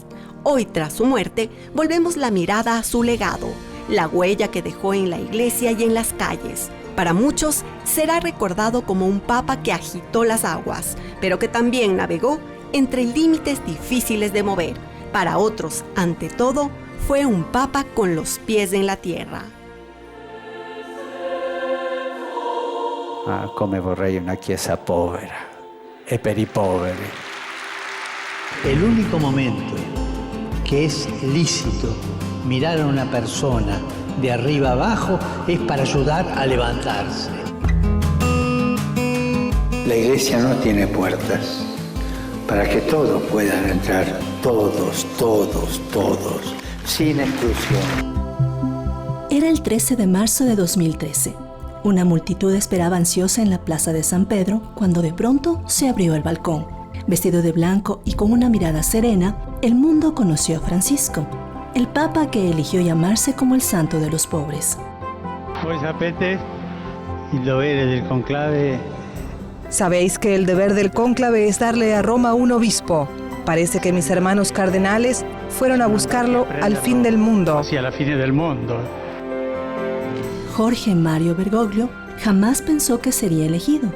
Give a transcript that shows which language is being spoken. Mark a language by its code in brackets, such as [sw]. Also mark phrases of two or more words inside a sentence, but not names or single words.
[es] Hoy, tras su muerte, volvemos la mirada a su legado, la huella que dejó en la iglesia y en las calles. Para muchos, será recordado como un papa que agitó las aguas, pero que también navegó entre límites difíciles de mover. Para otros, ante todo, fue un papa con los pies en la tierra. [it] Come vorrei una chiesa povera e per i poveri. [es] El único momento que es lícito mirar a una persona de arriba abajo es para ayudar a levantarse. La iglesia no tiene puertas para que todos puedan entrar, todos, sin exclusión. Era el 13 de marzo de 2013. Una multitud esperaba ansiosa en la plaza de San Pedro cuando de pronto se abrió el balcón. Vestido de blanco y con una mirada serena, el mundo conoció a Francisco, el papa que eligió llamarse como el santo de los pobres. [it] Voi sapete il dovere del conclave. [es] Sabéis que el deber del cónclave es darle a Roma un obispo. Parece que mis hermanos cardenales fueron a buscarlo al fin del mundo. Hacia la fine del mundo. Jorge Mario Bergoglio jamás pensó que sería elegido.